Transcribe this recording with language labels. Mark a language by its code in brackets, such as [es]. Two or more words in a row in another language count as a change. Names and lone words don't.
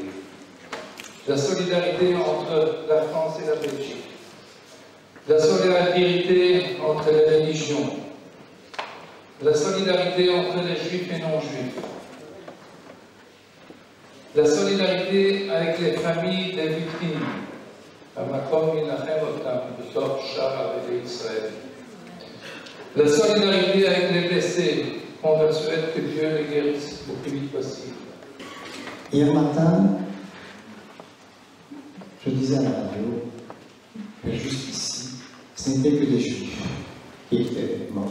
[fr] La solidarité entre la France et la Belgique. La solidarité entre les religions. La solidarité entre les juifs et non-juifs. La solidarité avec les familles des victimes, [he] המקום ינחם אותם בתוך שאר עבדי ישראל. [fr] La solidarité avec les blessés, on leur souhaite que Dieu les guérisse le plus vite possible. Hier matin, je disais à la radio que jusqu'ici, ce n'était que des juifs qui étaient morts.